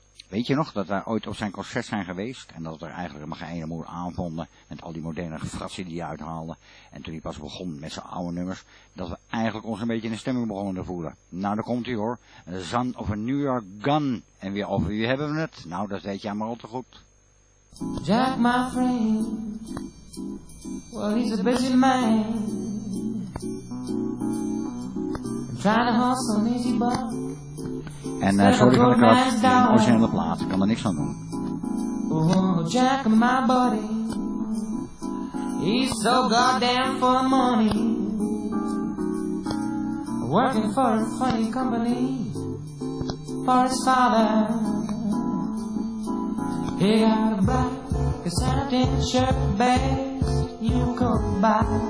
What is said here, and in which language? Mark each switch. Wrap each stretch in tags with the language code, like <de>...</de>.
<nl>Weet je nog dat wij ooit op zijn concert zijn geweest en dat er eigenlijk maar geen ene moer aanvonden met al die moderne gefratsen die hij uithaalde en toen hij pas begon met zijn oude nummers, dat we eigenlijk ons een beetje in de stemming begonnen te voelen. Nou, daar komt hij hoor. Son of a New York Gun. En weer over wie hebben we het? Nou, dat weet jij maar al te goed.</nl> <en>Jack, my friend, well, he's a busy man. I'm trying to hustle an easy buck.</en> <nl>En sorry van de kast, een originele plaat, ik kan er niks aan doen.</nl> <en>Oh, Jack, my buddy, he's so goddamn for money, working for a funny company, for his father. He got a black satin shirt base you could buy,</en>